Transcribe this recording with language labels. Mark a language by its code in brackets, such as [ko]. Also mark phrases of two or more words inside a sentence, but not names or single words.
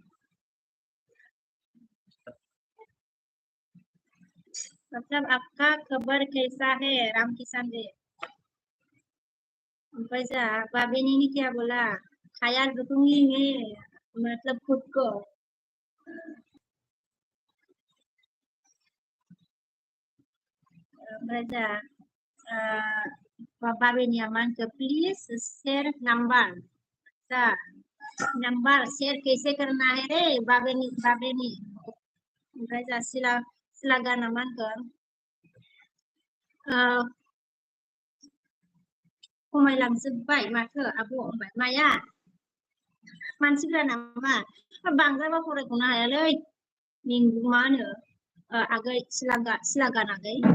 [hi] मतलब आपका खबर कैसा है रामकिसान जी [brx] ओमफ्राय जा [hi] बाबेनी ने क्या बोला ख्याल रखूंगी मैं मतलब खुद को [brx] ओमफ्राय जा बाबेनिया मा होनखो [en] please share number [hi] शेयर कैसे करना है रे [brx] बाबेनी ओमफ्राय जा सिला गाना मा होनखो खमायलांजोब्बाय माथो आब' ओमफ्राय माया मानसिफोरा नामा बांद्रायबा फरायख'नो हायालै मा होनो आगै सिलागान आगै